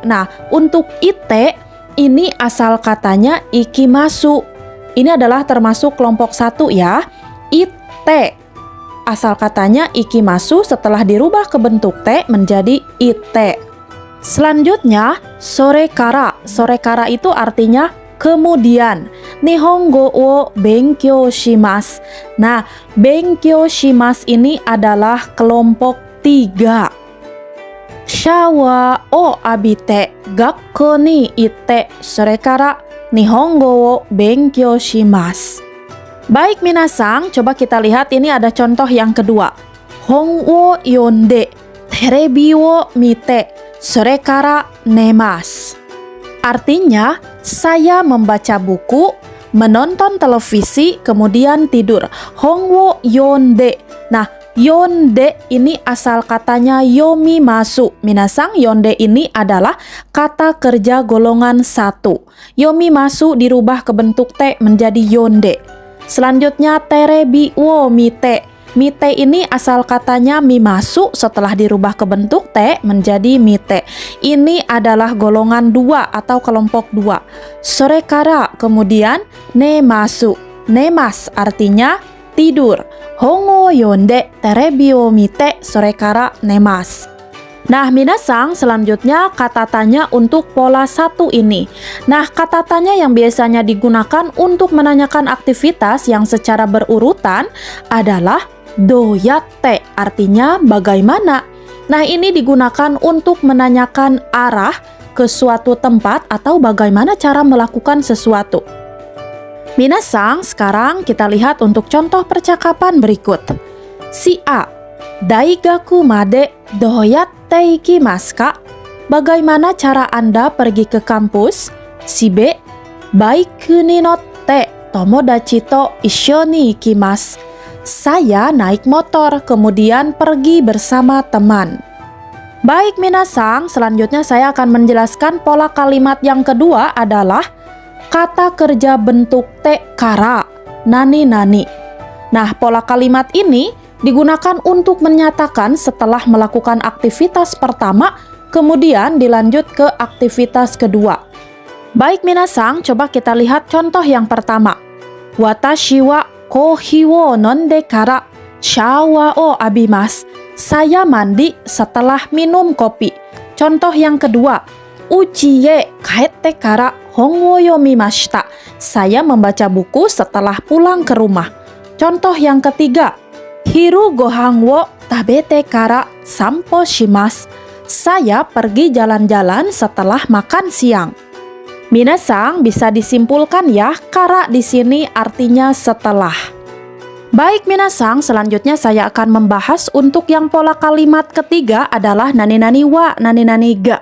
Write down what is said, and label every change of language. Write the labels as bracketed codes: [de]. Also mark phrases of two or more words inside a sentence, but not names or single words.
[id] Nah, untuk ite ini asal katanya ikimasu. Ini adalah termasuk kelompok 1 ya. Ite. Asal katanya ikimasu, setelah dirubah ke bentuk te menjadi ite. [ja] Selanjutnya, それから. それから [id] itu artinya kemudian. [ja] 日本語を勉強します. [id] Nah, [ja] 勉強します [id] ini adalah kelompok 3. [ja] シャワーを浴びて、学校に行って、それから、日本語を勉強します. [id] Baik minasang, coba kita lihat, ini ada contoh yang kedua. [ja] 本を読んで、テレビを見て、それから寝ます. [id] Artinya, saya membaca buku, menonton televisi, kemudian tidur. [ja] 本を読んで. [id] Nah, yonde ini asal katanya yomimasu. Minasang, yonde ini adalah kata kerja golongan 1. Yomimasu dirubah ke bentuk te menjadi yonde. Selanjutnya, [ja] テレビを見て. [id] Mite ini asal katanya mimasu, setelah dirubah ke bentuk te menjadi mite. Ini adalah golongan 2 atau kelompok 2. [ja] それから, kemudian nemasu. [id] Nemas artinya tidur. [ja] 本を読んでテレビを見てそれから寝ます. [id] Nah, minasang, selanjutnya kata tanya untuk pola 1 ini. Nah, kata tanya yang biasanya digunakan untuk menanyakan aktivitas yang secara berurutan adalah doyatte, artinya bagaimana. Nah, ini digunakan untuk menanyakan arah ke suatu tempat atau bagaimana cara melakukan sesuatu. Minasang, sekarang kita lihat untuk contoh percakapan berikut. [ja] Si A, 大学までどうやって行きますか? [id] Bagaimana cara Anda pergi ke kampus? [ja] Si B, バイクに乗って友達と一緒に行きます. [id] Saya naik motor, kemudian pergi bersama teman. Baik minasang, selanjutnya saya akan menjelaskan pola kalimat yang kedua adalah kata kerja bentuk [ja] てから, [id] nani-nani. Nah, pola kalimat ini digunakan untuk menyatakan setelah melakukan aktivitas pertama, kemudian dilanjut ke aktivitas kedua. Baik minasang, coba kita lihat contoh yang pertama. [ja] 私はコーヒーを飲んでからシャワーを浴びます. [id] Saya mandi setelah minum kopi. Contoh yang kedua. [ja] 家へ帰ってから本を読みました. [id] Saya membaca buku setelah pulang ke rumah. Contoh yang ketiga. [ja] 昼ご飯を食べてから散歩します. [id] Saya pergi jalan-jalan setelah makan siang. Minasang, bisa disimpulkan ya, kara di sini artinya setelah. Baik minasang, selanjutnya saya akan membahas untuk yang pola kalimat ketiga adalah [ja] 何々は、何々が.